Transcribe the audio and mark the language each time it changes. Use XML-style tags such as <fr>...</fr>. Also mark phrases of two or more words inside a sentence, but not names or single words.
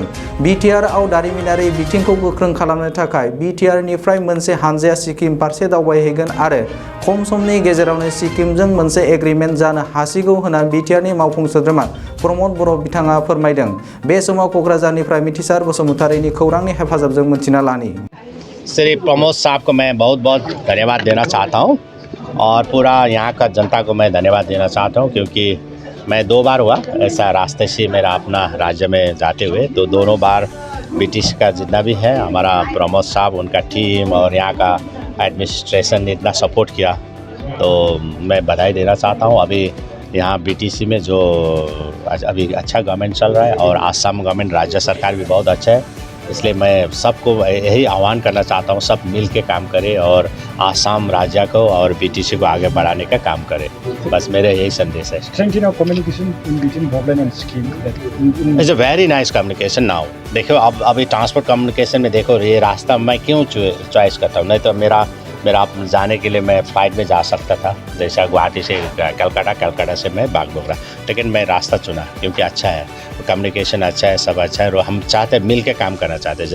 <brx>बिटिआरआव दारिमिनारि बिथिंखौ गोख्रों खालामनो थाखाय बिटिआरनिफ्राय मोनसे हानजाया सिक्किम फारसे दावबायहैगोन आरो खम समनि गेजेरावनो सिक्किमजों मोनसे एग्रिमेन्ट जानो हासिगौ होनना बिटिआरनि मावफुं सोद्रोमा प्रमद बर' बिथाङा फोरमायदों। बे समाव क'क्राझारनिफ्राय मिथिसार बसुमतारीनि खौरांनि हेफाजाबजों मिथिना लानि।</brx> <hi>श्री प्रमोद साहब को मैं बहुत बहुत धन्यवाद देना चाहता हूँ और पूरा यहाँ का जनता को मैं धन्यवाद देना चाहता हूँ, क्योंकि मैं 2 बार हुआ ऐसा रास्ते से मेरा अपना राज्य में जाते हुए, तो दोनों बार ब्रिटिश का जितना भी है हमारा प्रमोद साहब, उनका टीम और यहाँ का एडमिनिस्ट्रेशन ने इतना सपोर्ट किया, तो मैं बधाई देना चाहता हूँ। अभी यहाँ बीटीसी में जो अभी अच्छा गवर्नमेंट चल रहा है और आसाम गवर्नमेंट राज्य सरकार भी बहुत अच्छा है, इसलिए मैं सबको यही आह्वान करना चाहता हूँ, सब मिल के काम करें और आसाम राज्य को और बीटीसी को आगे बढ़ाने का काम करें। बस मेरा यही संदेश है।</hi> <en>It's a very nice communication now.</en> <hi>देखो अब अभी</hi> <en>transport communication</en> <hi>में देखो, ये रास्ता मैं क्यों चॉइस करता हूँ, नहीं तो मेरा जाने के लिए मैं फ़्लाइट में जा सकता था, जैसा गुवाहाटी से कलकत्ता से मैं बागडोगरा, लेकिन मैं रास्ता चुना क्योंकि अच्छा है, कम्युनिकेशन अच्छा है, सब अच्छा है और हम चाहते हैं मिल के काम करना चाहते हैं।</hi>